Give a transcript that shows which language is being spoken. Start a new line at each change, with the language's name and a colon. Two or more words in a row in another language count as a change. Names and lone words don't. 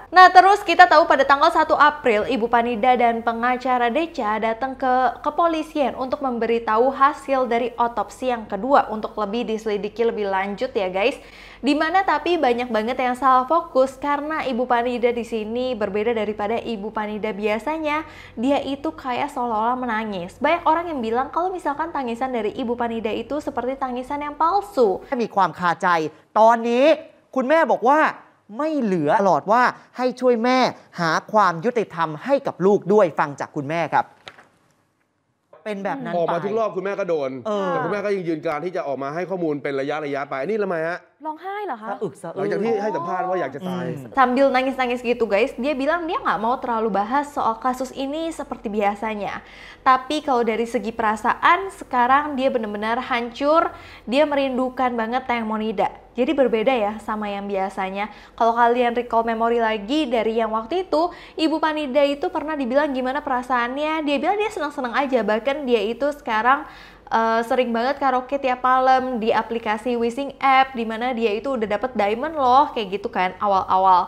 Indonesian: Nah terus kita tahu pada tanggal 1 April Ibu Panida dan pengacara Decha datang ke kepolisian untuk memberitahu hasil dari otopsi yang kedua untuk lebih diselidiki lebih lanjut ya guys. Dimana tapi banyak banget yang salah fokus karena Ibu Panida di sini berbeda daripada Ibu Panida biasanya. Dia itu kayak seolah-olah menangis. Banyak orang yang bilang kalau misalkan tangisan dari Ibu Panida itu seperti tangisan yang palsu.
Thai: มีความคาใจตอนนี้คุณแม่บอกว่าไม่เหลือตลอดว่าให้ช่วยแม่หาความยุติธรรมให้กับลูกด้วยฟังจากคุณแม่ครับเป็นแบบนั้น ออก ไป มาทุกรอบคุณแม่ก็โดน เออ แต่คุณแม่ก็ยังยืนการที่จะออกมาให้ข้อมูลเป็นระยะไปนี่ทำไมฮะ ร้องไห้เหรอคะ สะอึกสะ หลั อื้ ง น จากที่ให้สัมภาษณ์ว่าอยากจะตาย
Indonesian: Sambil nangis-nangis gitu guys, dia bilang dia nggak mau terlalu bahas soal kasus ini seperti biasanya. Tapi kalau dari segi perasaan, sekarang dia benar-benar hancur, dia merindukan banget Tayang Monida. Jadi berbeda ya sama yang biasanya. Kalau kalian recall memori lagi dari yang waktu itu, Ibu Panida itu pernah dibilang gimana perasaannya, dia bilang dia senang-senang aja, bahkan dia itu sekarang sering banget karaoke tiap malam di aplikasi Wishing app, dimana dia itu udah dapet diamond loh kayak gitu kan awal-awal.